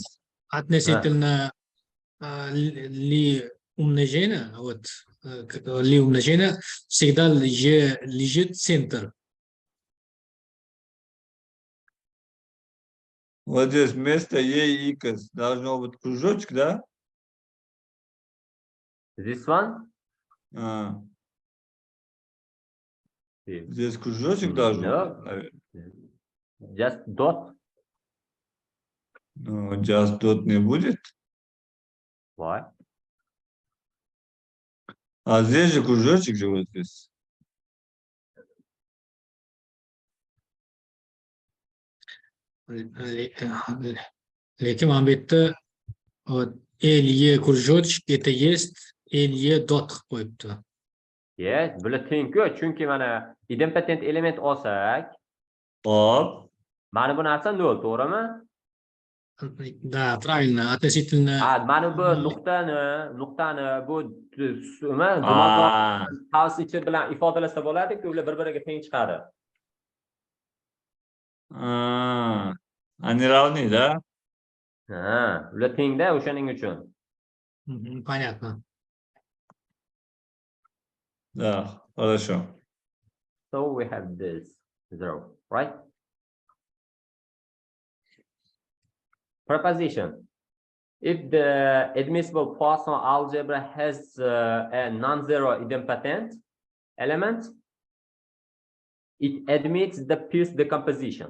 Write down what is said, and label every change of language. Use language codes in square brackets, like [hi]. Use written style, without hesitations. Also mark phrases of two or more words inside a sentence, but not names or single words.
[ru] относительно ли умножения, вот, ли умножения, всегда лежит центр. Вот здесь вместо Е и X должно быть кружочек, да? [en] This one? [ru] А, Yeah. здесь кружочек должно быть, No. наверное. [en] Just dot. [ru] Ну, just тут не будет. Why? А здесь же кружочек же вот здесь. [uz] Lekin mana bu yerda L [ru] кружочек это есть [uz] L dot qilib qo'yibdi. Yes, bular teng-ku, chunki mana idempotent element olsak, Hop. mana bu narsa 0, to'g'rimi? [ru] Да, правильно, относительно [uz] Mana bu nuqtani bu nima [ru] А, [uz] tavs ichi bilan ifodalasa bo'ladi-ku, ular bir-biriga teng chiqadi. [ru] они равны, да? [uz] Ha, ular teng-da o'shaning uchun. [ru] понятно. Да, хорошо. [en] So we have this 0, right? Proposition. If the admissible Poisson algebra has a non-zero idempotent element, it admits the Pierce decomposition.